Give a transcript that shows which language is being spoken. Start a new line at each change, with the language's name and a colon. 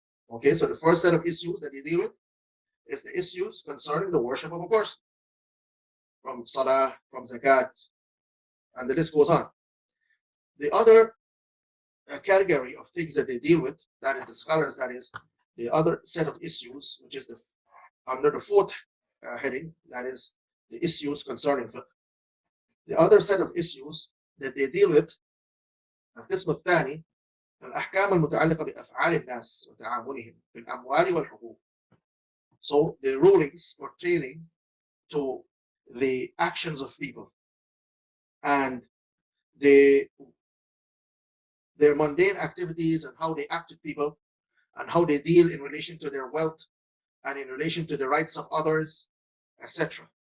English: Okay, so the first set of issues that they deal with is the issues concerning the worship of a person, from salah, from zakat, and the list goes on. The other category of things that they deal with, that is the scholars, that is the other set of issues, which is under the fourth heading, that is the issues concerning fiqh. The other set of issues that they deal with,
Arabic: القسم الثاني الأحكام المتعلقة بأفعال الناس وتعاملهم في الأموال والحقوق.
English: So the rulings pertaining to the actions of people and their mundane activities and how they act with people and how they deal in relation to their wealth and in relation to the rights of others, etc.